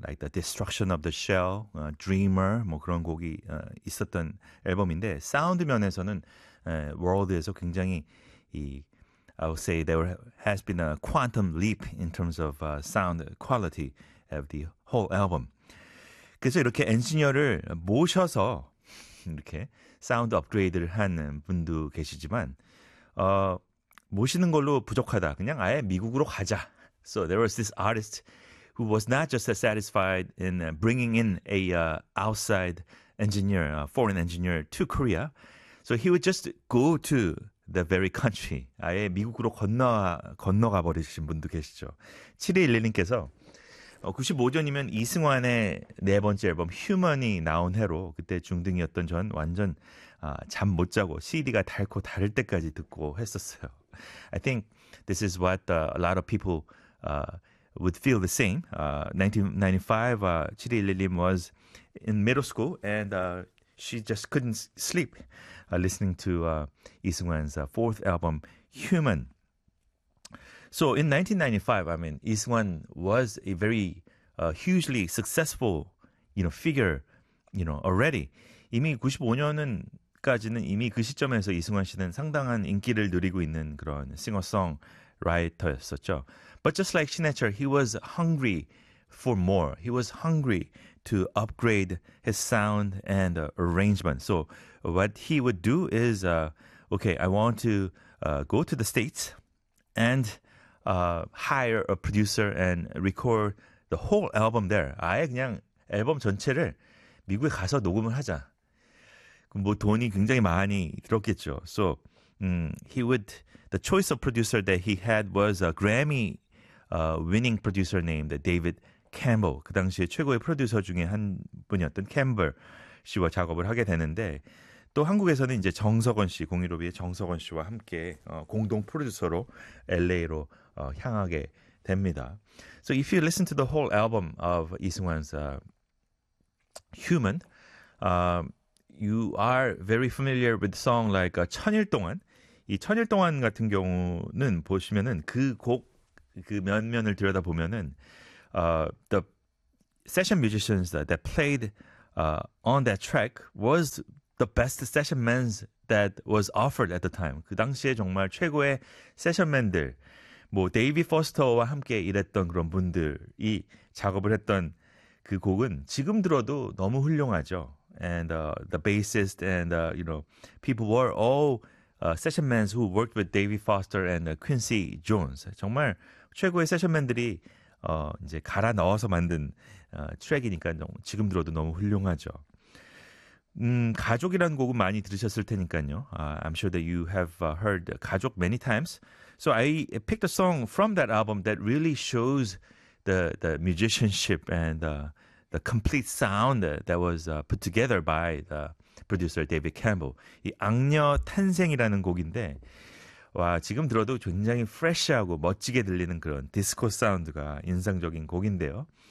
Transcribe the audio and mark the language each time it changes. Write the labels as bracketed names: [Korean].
[English] Like The Destruction of the Shell, Dreamer [Korean] 뭐 그런 곡이 있었던 앨범인데 사운드 면에서는 월드에서 굉장히 이 [English] I would say there has been a quantum leap in terms of sound quality of the whole album. [Korean] 그래서 이렇게 엔지니어를 모셔서 이렇게 사운드 업그레이드를 한 분도 계시지만 모시는 걸로 부족하다. 그냥 아예 미국으로 가자. [English] So there was this artist who was not just satisfied in bringing in a outside engineer, a foreign engineer to Korea. So he would just go to the very country. [Korean] 아예 미국으로 건너가 버리신 분도 계시죠. 7211님께서 95년이면 이승환의 네 번째 앨범 휴먼이 나온 해로 그때 중등이었던 전 완전 잠못 자고 CD가 닳고 닳을 때까지 듣고 했었어요. [English] I think this is what a lot of people would feel the same. 1995, 7211 was in middle school and she just couldn't sleep listening to 이승환's fourth album, Human. So in 1995, I mean, 이승환 was a very hugely successful, you know, figure, you know, already. [Korean] 이미 95년은 까지는 이미 그 시점에서 이승환 씨는 상당한 인기를 누리고 있는 그런 싱어송 라이터였었죠. [English] But just like Sinatra, he was hungry for more. He was hungry to upgrade his sound and arrangement. So what he would do is, okay, I want to go to the States and hire a producer and record the whole album there. [Korean] 아예 그냥 앨범 전체를 미국에 가서 녹음을 하자. 뭐 돈이 굉장히 많이 들었겠죠. [English] So, he would the choice of producer that he had was a Grammy winning producer named David Campbell. [Korean] 그 당시에 최고의 프로듀서 중에 한 분이었던 캠벌 씨와 작업을 하게 되는데 또 한국에서는 이제 정석원 씨, 공일오비의 정석원 씨와 함께 공동 프로듀서로 LA로 향하게 됩니다. [English] So if you listen to the whole album of 이승환's Human, you are very familiar with the song like 천일 동안. [Korean] 이 천일 동안 같은 경우는 보시면은 그 곡, 그 면면을 들여다보면은 [English] the session musicians that played on that track was the best session men's that was offered at the time. [Korean] 그 당시에 정말 최고의 session men들, 뭐 데이비 포스터와 함께 일했던 그런 분들이 작업을 했던 그 곡은 지금 들어도 너무 훌륭하죠. [English] And the bassist and you know people were all session men's who worked with David Foster and Quincy Jones. [Korean] 정말 최고의 session men들이 이제 갈아 넣어서 만든 트랙이니까 지금 들어도 너무 훌륭하죠. 가족이라는 곡은 많이 들으셨을 테니까요. [English] I'm sure that you have heard 가족 many times. So I picked a song from that album that really shows the musicianship and the complete sound that was put together by the producer David Campbell. [Korean] 이 악녀 탄생이라는 곡인데 와, 지금 들어도 굉장히 프레쉬하고 멋지게 들리는 그런 디스코 사운드가 인상적인 곡인데요.